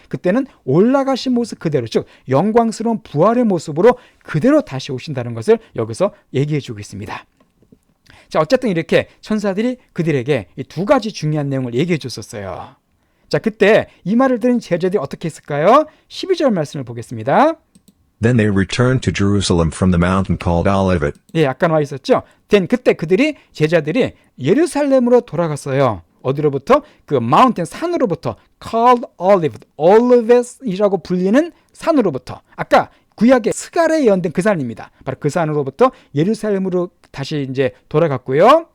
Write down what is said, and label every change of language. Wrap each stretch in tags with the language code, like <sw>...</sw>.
<ko>그때는 올라가신 모습 그대로, 즉 영광스러운 부활의 모습으로 그대로 다시 오신다는 것을 여기서 얘기해 주고 있습니다. 자, 어쨌든 이렇게 천사들이 그들에게 이 두 가지 중요한 내용을 얘기해 줬었어요. 자, 그때 이 말을 들은 제자들이 어떻게 했을까요? 12절 말씀을 보겠습니다.</ko> <en>Then they returned to Jerusalem from the mountain called Olivet.</en> <ko>예, 아까 나와 있었죠. 그때 제자들이 예루살렘으로 돌아갔어요. 어디로부터? 그 마운틴 산으로부터,</ko> <en>called Olivet</en> <ko>이라고 불리는 산으로부터. 아까 구약의 스갈에 예언된 그 산입니다. 바로 그 산으로부터 예루살렘으로 다시 이제 돌아갔고요.</ko>